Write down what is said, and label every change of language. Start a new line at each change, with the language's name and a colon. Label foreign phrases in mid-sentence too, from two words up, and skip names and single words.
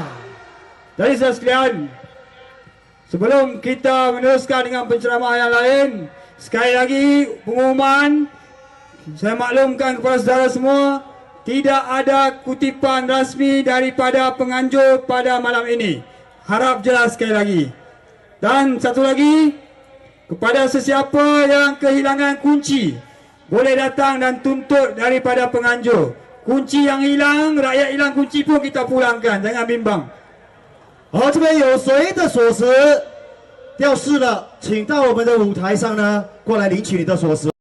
Malay: Jadi saudara sekalian, sebelum kita meneruskan dengan penceramah yang lain, sekali lagi pengumuman, saya maklumkan kepada saudara semua, tidak ada kutipan rasmi daripada penganjur pada malam ini. Harap jelas sekali lagi. Dan satu lagi, kepada sesiapa yang kehilangan kunci, boleh datang dan tuntut daripada penganjur. Kunci yang hilang, rakyat hilang kunci pun kita pulangkan, jangan bimbang.
Chinese: 好，这边有谁的锁匙掉失了，请到我们的舞台上呢，过来领取你的锁匙。